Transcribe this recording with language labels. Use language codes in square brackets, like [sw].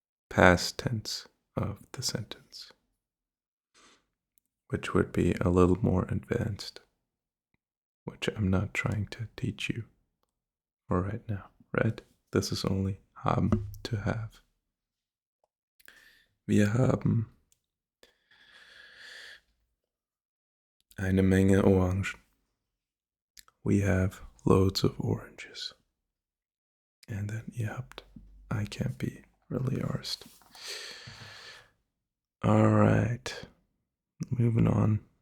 [en] past tense of the sentence, which would be a little more advanced, which I'm not trying to teach you for right now, right? This is only haben, to have. [de] Wir haben eine Menge Orangen. [en] We have loads of oranges. And then [de] ihr habt. [en] I can't be really arsed. Alright. Moving on.